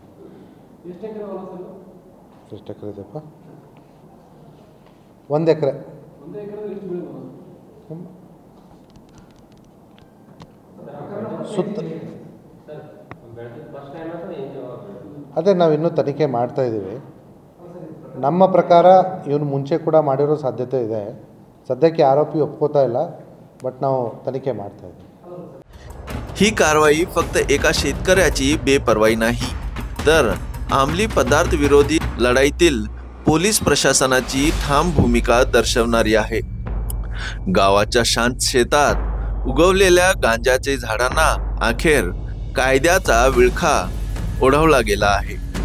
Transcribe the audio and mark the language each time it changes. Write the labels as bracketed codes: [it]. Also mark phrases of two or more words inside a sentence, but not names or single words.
[kn] ಎಷ್ಟು ಎಕರೆ ಇದೆಯಪ್ಪ? 1 ಎಕರೆ। ಸುತ್ತ ಅದೇ ನಾವು ಇನ್ನೂ ತನಿಖೆ ಮಾಡ್ತಾ ಇದ್ದೀವಿ। ನಮ್ಮ ಪ್ರಕಾರ ಇವನು ಮುಂಚೆ ಕೂಡ ಮಾಡಿರೋ ಸಾಧ್ಯತೆ ಇದೆ। सध्याಕ್ಕೆ आरोपी ಒಪ್ಕೋತಾ ಇಲ್ಲ, बट ನಾವು ತನಿಖೆ ಮಾಡ್ತಾ ಇದ್ದೀವಿ। [mr] ही कारवाई फक्त एका शेतकऱ्याची बेपर्वाई नाही, तर अंमली पदार्थ विरोधी लढाईतील पोलीस प्रशासनाची ठाम भूमिका दर्शवणारी आहे। गावाच्या शांत शेतात उगवलेल्या गांजाचे झाडांना अखेर कायद्याचा विळखा ओढवला गेला आहे।